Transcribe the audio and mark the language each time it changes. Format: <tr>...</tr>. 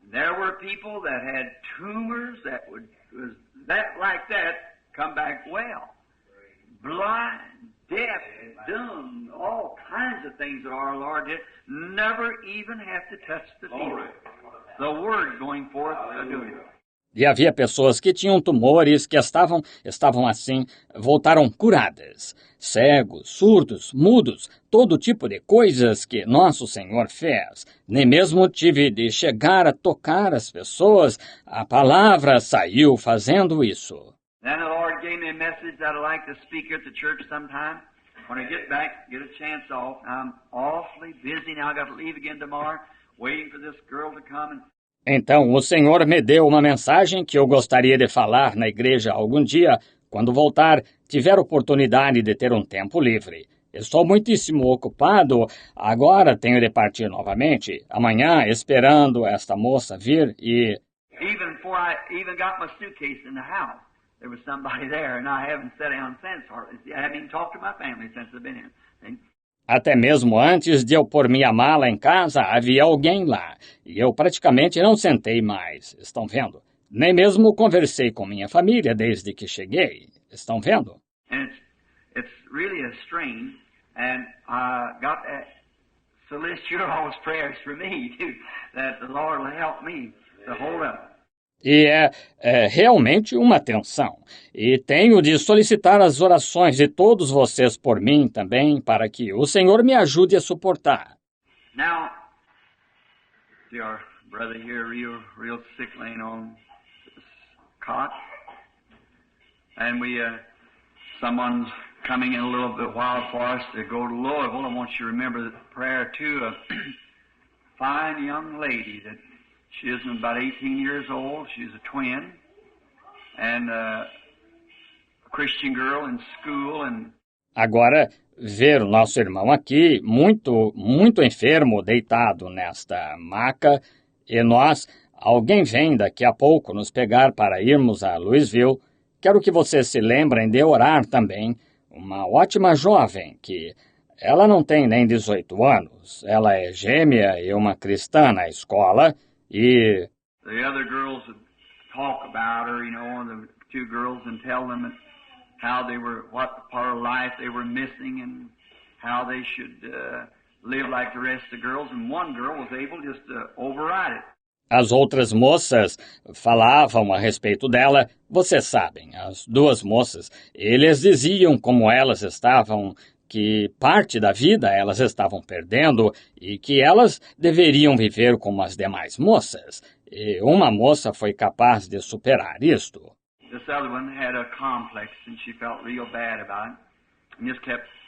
<en>There were people that had tumors that like that come back well. Blind, deaf, dumb, all kinds of things that our Lord did. Never even have to touch the field. The Word going forth doing it.</en> <pt>E havia pessoas que tinham tumores que estavam assim, voltaram curadas. Cegos, surdos, mudos, todo tipo de coisas que nosso Senhor fez. Nem mesmo tive de chegar a tocar as pessoas. A palavra saiu fazendo isso.</pt> <en>Then the Lord gave me a message that I'd like to speak at the church sometime. When I get back, get a chance off. I'm awfully busy now. I got to leave again tomorrow, waiting for this girl to come and...</en> <pt>Então, o Senhor me deu uma mensagem que eu gostaria de falar na igreja algum dia, quando voltar, tiver oportunidade de ter um tempo livre. Estou muitíssimo ocupado, agora tenho de partir novamente, amanhã, esperando esta moça vir e...</pt> <en>Even before I even got my suitcase in the house, there was somebody there, and I haven't sat down since. I haven't even talked to my family since I've been here.</en> <pt>Até mesmo antes de eu pôr minha mala em casa, havia alguém lá, e eu praticamente não sentei mais, estão vendo? Nem mesmo conversei com minha família desde que cheguei, estão vendo?</pt> <en>And it's really a strain, and I got to solicit your all's prayers for me, too, that the Lord will help me to hold up.</en> <pt>E é realmente uma tensão. E tenho de solicitar as orações de todos vocês por mim também, para que o Senhor me ajude a suportar.</pt> <en>Now, see our brother here real sick laying on this cot. And someone's coming in a little bit while for us to go to Louisville. I want you to remember the prayer too of a fine young lady that she is about 18 years old. She's a twin, and a Christian girl in school. And</en> <pt>agora, ver o nosso irmão aqui, muito enfermo, deitado nesta maca, e alguém vem daqui a pouco nos pegar para irmos a Louisville. Quero que vocês se lembrem de orar também. Uma ótima jovem que ela não tem nem 18 anos. Ela é gêmea e uma cristã na escola. E</pt> <en>the other girls would talk about her, the 2 girls, and tell them how they were, what part of life they were missing, and how they should live like the rest of the girls. And one girl was able just to override it.</en> <pt>As outras moças falavam a respeito dela, vocês sabem, as 2 moças, eles diziam como elas estavam, que parte da vida elas estavam perdendo e que elas deveriam viver como as demais moças. E uma moça foi capaz de superar isto.</pt> <en>This other one had a complex and she felt real bad about it and just kept</en>